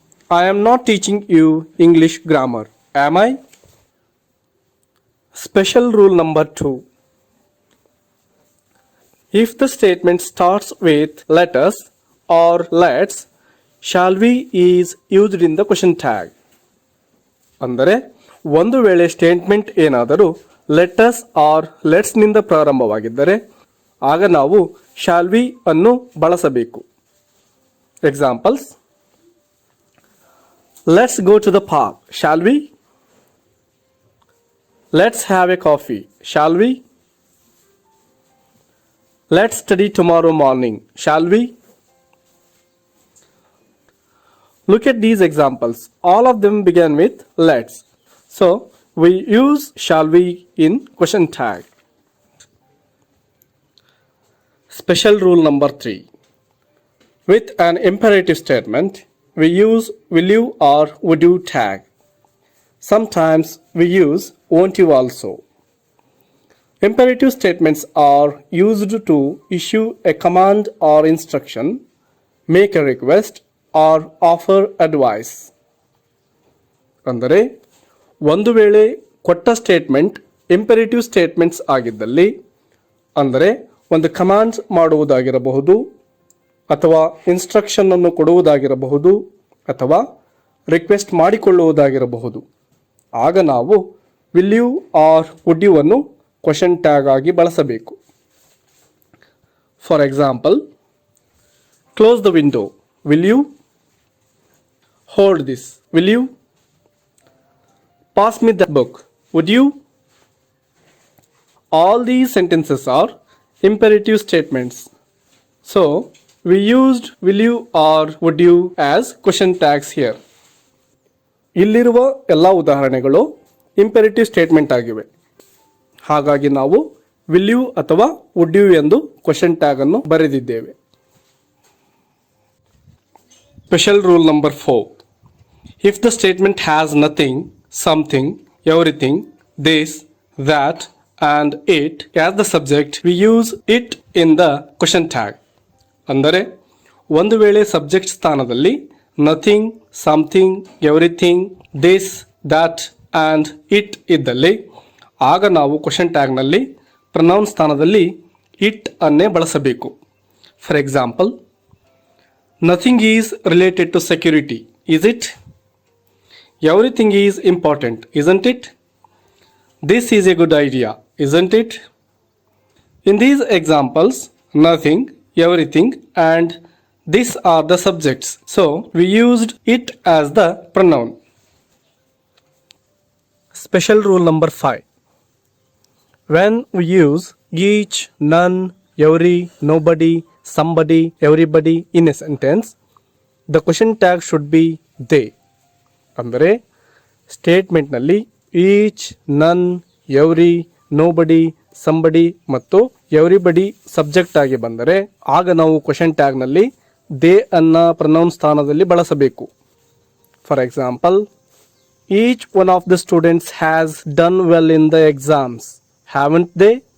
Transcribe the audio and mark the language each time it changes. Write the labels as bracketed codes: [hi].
[en] I am not teaching you English grammar, am I? Special rule number 2. If the statement starts with let us or let's, shall we is used in the question tag. [kn] ಅಂದರೆ ಒಂದು ವೇಳೆ statement ಏನಾದರೂ [en] let us or let's [kn] ನಿಂದ ಪ್ರಾರಂಭವಾಗಿದ್ದರೆ ಆಗ ನಾವು shall we ಅನ್ನು ಬಳಸಬೇಕು. [en] Examples: let's go to the park, shall we? Let's have a coffee, shall we? Let's study tomorrow morning, shall we? Look at these examples. All of them begin with let's. So we use shall we in question tag. Special rule number 3. With an imperative statement, we use will you or would you tag. Sometimes we use won't you also. Imperative statements are used to issue a command or instruction, make a request, or offer advice. [kn] ಅಂದರೆ ಒಂದು ವೇಳೆ ಕೊಟ್ಟ statement imperative statements ಆಗಿದ್ದಲ್ಲಿ, ಅಂದರೆ ಒಂದು command ಮಾಡುವುದಾಗಿರಬಹುದು, ಅಥವಾ instruction ಅನ್ನು ಕೊಡುವುದಾಗಿರಬಹುದು, ಅಥವಾ ರಿಕ್ವೆಸ್ಟ್ ಮಾಡಿಕೊಳ್ಳುವುದಾಗಿರಬಹುದು, ಆಗ ನಾವು [en] will you or would you [kn] ಅನ್ನು ಕ್ವಶನ್ ಟ್ಯಾಗ್ ಆಗಿ ಬಳಸಬೇಕು. [en] For example, close the window, will you? Hold this, will you? Pass me that book, would you? All these sentences are imperative statements. So, we used will you or would you as question tags here. [kn] ಇಲ್ಲಿರುವ ಎಲ್ಲ ಉದಾಹರಣೆಗಳು imperative statement ಆಗಿವೆ. ಹಾಗಾಗಿ ನಾವು will you ಅಥವಾ would you ಎಂದು question tag ಅನ್ನು ಬರೆದಿದ್ದೇವೆ. [en] Special rule number 4. If the statement has nothing, something, everything, this, that, and it as the subject, we use it in the question tag. [kn] ಅಂದರೆ ಒಂದು ವೇಳೆ ಸಬ್ಜೆಕ್ಟ್ ಸ್ಥಾನದಲ್ಲಿ nothing, something, everything, this, that and it ಇದ್ದಲ್ಲಿ ಆಗ ನಾವು question ಟ್ಯಾಗ್ನಲ್ಲಿ pronoun ಸ್ಥಾನದಲ್ಲಿ it ಅನ್ನೇ ಬಳಸಬೇಕು. [en] For example, nothing is related to security, is it? Everything is important, isn't it? This is a good idea, isn't it? In these examples, nothing, everything, and this are the subjects. So we used it as the pronoun. Special rule number 5. When we use each, none, every, nobody, somebody, everybody in a sentence, the question tag should be they. [kn] ಅಂದರೆ ಸ್ಟೇಟ್ಮೆಂಟ್ನಲ್ಲಿ each, ನನ್, every, nobody, somebody ಮತ್ತು everybody subject ಆಗಿ ಬಂದರೆ ಆಗ ನಾವು question ಟ್ಯಾಗ್ನಲ್ಲಿ they ಅನ್ನ pronoun ಸ್ಥಾನದಲ್ಲಿ ಬಳಸಬೇಕು. [en] For example, each one of the students has done well in the exams, haven't they?